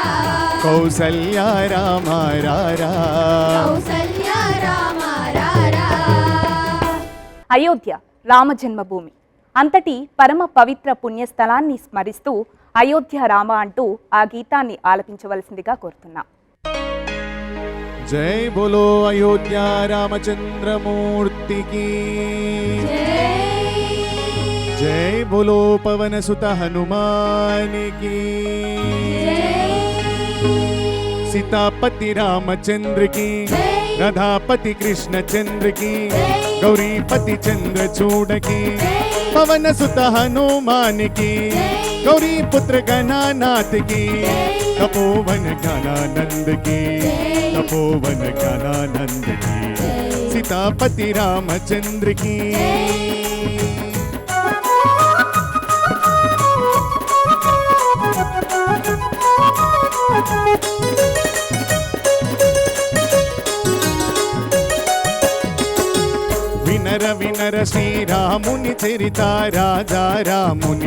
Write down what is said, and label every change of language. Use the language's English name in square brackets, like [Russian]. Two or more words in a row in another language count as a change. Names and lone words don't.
[Telugu] కౌసల్య రామారారా కౌసల్య రామారారా అయోధ్య రామ జన్మభూమి అంతటి పరమ పవిత్ర పుణ్యస్థలాన్ని స్మరిస్తూ అయోధ్య రామ అంటూ ఆ గీతాన్ని ఆలపించవలసిందిగా కోరుతున్నాం. [Hindi] जय बोलो [Telugu] అయోధ్య రామచంద్రమూర్తికి [Hindi] जय बोलो [Telugu] పవన సుత హనుమానికి [Hindi] सीतापति रामचंद्र की राधापति कृष्ण चंद्र की गौरीपति चंद्र चूड़ की पवन सुत हनुमान की गौरी पुत्र गणानाथ की तपोवन ज्ञानानंद की तपोवन ज्ञानानंद की सीतापति रामचंद्र की [Telugu] వినర వినర శ్రీరాముని చరిత రాజా రాముని